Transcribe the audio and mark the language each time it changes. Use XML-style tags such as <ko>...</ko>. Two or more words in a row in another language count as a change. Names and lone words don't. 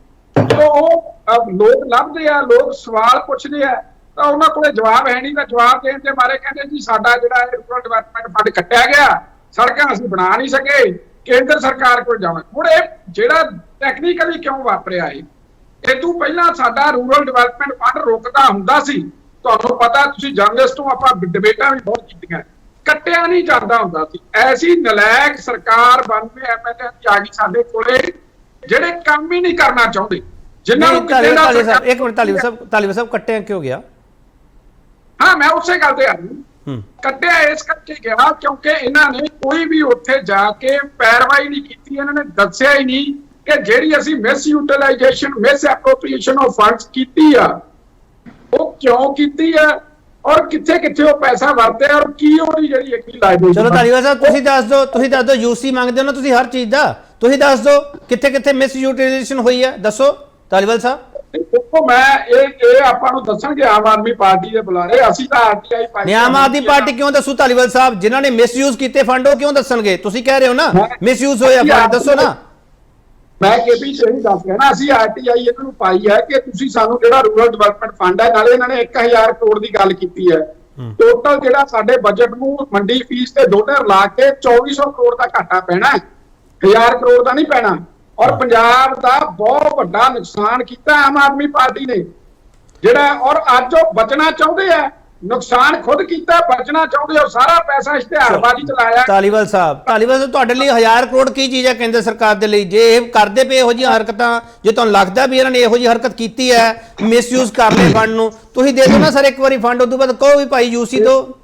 <pa>ਜੋ ਲੋਕ ਲਭਦੇ ਆ, ਲੋਕ ਸਵਾਲ ਪੁਛਦੇ ਆ, ਤੋ ਉਨ੍ਹਾਂ ਕੋਲੇ ਜਵਾਬ ਹੈ ਨਹੀਂ, ਤੋ ਜਵਾਬ ਦੇਣ ਦੇ ਮਾਰੇ ਕਹਿੰਦੇ ਜੀ ਸਾਡਾ ਜਿਹੜਾ</pa> <en>rural development fund</en> <pa>ਕੱਟਿਆ ਗਿਆ, ਸੜਕਾਂ ਅਸੀਂ ਬਣਾ ਨਹੀਂ ਸਕੇ, ਕੇਂਦਰ ਸਰਕਾਰ ਕੋਲ ਜਾਵਾਂ। ਹੁਣ ਇਹ ਜਿਹੜਾ ਟੈਕਨੀਕਲੀ ਕਿਉਂ ਵਾਪਰਿਆ ਹੈ, ਇਹ ਤੋਂ ਪਹਿਲਾਂ ਸਾਡਾ</pa> <en>rural development fund</en> <pa>ਰੁਕਦਾ ਹੁੰਦਾ ਸੀ। ਤੁਹਾਨੂੰ ਪਤਾ, ਤੁਸੀਂ ਜਰਨਲਿਸਟ ਹੋ, ਆਪਾਂ ਡਿਬੇਟਾਂ ਵੀ ਬਹੁਤ ਕੀਤੀਆਂ, ਕੱਟਿਆ ਨਹੀਂ ਜਾਂਦਾ ਹੁੰਦਾ ਸੀ। ਐਸੀ ਨਲਾਇਕ ਸਰਕਾਰ 92 MLA ਆ ਗਈ ਸਾਡੇ ਕੋਲੇ ਜਿਹੜੇ ਕੰਮ ਹੀ ਨਹੀਂ ਕਰਨਾ ਚਾਹੁੰਦੇ, ਜਿਨ੍ਹਾਂ ਨੂੰ ਕਿਤੇ ਨਾ ਇੱਕ ਮਿੰਟ ਧਾਲੀਵਾਲ ਸਾਹਿਬ ਕੱਟਿਆ ਕਿਉਂ ਗਿਆ? ਹਾਂ, ਮੈਂ ਉਸੇ ਗੱਲ ਤੇ ਆ ਰਹੀ। ਕੱਟਿਆ ਇਸ ਕਰਕੇ ਗਿਆ ਕਿਉਂਕਿ ਇਨ੍ਹਾਂ ਨੇ ਕੋਈ ਵੀ ਉੱਥੇ ਜਾ ਕੇ ਪੈਰਵਾਈ ਨਹੀਂ ਕੀਤੀ, ਇਨ੍ਹਾਂ ਨੇ ਦੱਸਿਆ ਹੀ ਨਹੀਂ ਕਿ ਜਿਹੜੀ ਅਸੀਂ</pa> <en>misutilization misappropriation of funds</en> <pa>ਕੀਤੀ ਆ ਵੋ ਕਿਉਂ ਕੀਤੀ ਹੈ, ਔਰ ਕਿੱਥੇ ਕਿੱਥੇ ਵੋ ਪੈਸਾ ਵਰਤਿਆ, ਔਰ ਕੀ ਓਹਦੀ ਜਿਹੜੀ ਇੱਕ ਲਾਇਬਿਲਿਟੀ। ਚਲੋ ਧਾਲੀਵਾਲ ਸਾਹਿਬ ਤੁਸੀਂ ਦੱਸ ਦੋ ਯੂਸੀ ਮੰਗਦੇ ਹੋ ਨਾ ਤੁਸੀਂ ਹਰ ਚੀਜ਼ ਦਾ, ਤੁਸੀਂ ਦੱਸ ਦੋ ਕਿੱਥੇ ਕਿੱਥੇ ਮਿਸ ਯੂਟੀਲਾਈਜ਼ੇਸ਼ਨ ਹੋਈ ਹੈ, ਦੱਸੋ ਧਾਲੀਵਾਲ ਸਾਹਿਬ। ਦੇਖੋ, ਮੈਂ ਯੇ ਆਪਾਂ ਨੂੰ ਦੱਸਣਗੇ ਆਮ ਆਦਮੀ ਪਾਰਟੀ ਦੇ ਬੁਲਾਰੇ, ਅਸੀਂ ਤਾਂ RTI ਪਾਰਟੀ। ਆਮ ਆਦਮੀ ਪਾਰਟੀ ਕਿਉਂ ਦੱਸੂ ਧਾਲੀਵਾਲ ਸਾਹਿਬ? ਜਿਨ੍ਹਾਂ ਨੇ ਮਿਸਯੂਜ਼ ਕੀਤੇ ਫੰਡ ਵੋ ਕਿਉਂ ਦੱਸਣਗੇ? ਤੁਸੀਂ ਕਹਿ ਰਹੇ ਹੋ ਨਾ ਮਿਸਯੂਜ਼ ਹੋਇਆ ਫੰਡ, ਦੱਸੋ ਨਾ। ਮੈਂ ਕੇਪੀ ਸੇ ਹੀ ਦੱਸ ਕਹਿਣਾ, ਅਸੀਂ RTI ਇਨ੍ਹਾਂ ਨੂੰ ਪਾਈ ਹੈ ਕਿ ਤੁਸੀਂ ਸਾਨੂੰ ਜਿਹੜਾ</pa> <en>rural development fund</en> <pa>ਹੈ, ਨਾਲੇ ਇਨ੍ਹਾਂ ਨੇ 1000 ਕਰੋੜ ਕੀ ਗੱਲ ਕੀਤੀ ਹੈ। ਟੋਟਲ ਜਿਹੜਾ ਸਾਡੇ ਬਜਟ ਨੂੰ ਮੰਡੀ ਫੀਸ ਤੇ ਦੋਨੇ ਰਲਾ ਕੇ 2400 ਕਰੋੜ ਕਾ ਘਾਟਾ ਪੈਣਾ ਹੈ, 1000 ਕਰੋੜ ਕਾ ਨਹੀਂ ਪੈਣਾ। ਔਰ ਪੰਜਾਬ ਦਾ ਬਹੁਤ ਵੱਡਾ ਨੁਕਸਾਨ ਕੀਤਾ ਆਮ ਆਦਮੀ ਪਾਰਟੀ ਨੇ, ਜਿਹੜਾ ਔਰ ਅੱਜ ਉਹ ਬਚਣਾ ਚਾਹੁੰਦੇ ਆ। ਨੁਕਸਾਨ ਖੁਦ ਕੀਤਾ, ਬਚਣਾ ਚਾਹੁੰਦੇ, ਔਰ ਸਾਰਾ ਪੈਸਾ ਇਸ਼ਤਿਹਾਰਬਾਜ਼ੀ ਚ ਲਾਇਆ। ਧਾਲੀਵਾਲ ਸਾਹਿਬ ਤੁਹਾਡੇ ਲਈ 1000 ਕਰੋੜ ਕੀ ਚੀਜ਼ ਹੈ ਕੇਂਦਰ ਸਰਕਾਰ ਦੇ ਲਈ? ਜੇ ਇਹ ਕਰਦੇ ਪਏ ਇਹੋ ਜਿਹੀਆਂ ਹਰਕਤਾਂ, ਜੇ ਤੁਹਾਨੂੰ ਲੱਗਦਾ ਵੀ ਇਹਨਾਂ ਨੇ ਇਹੋ ਜਿਹੀ ਹਰਕਤ ਕੀਤੀ ਹੈ, ਮਿਸਯੂਜ਼ ਕਰ ਲਏ ਫੰਡ ਨੂੰ, ਤੁਸੀਂ ਦੇ ਦਿਓ ਨਾ ਸਰ ਇੱਕ ਵਾਰੀ ਫੰਡ, ਉਦੋਂ ਬਾਅਦ ਕਹੋ ਵੀ ਭਾਈ ਯੂਸੀ ਦੋ।</pa>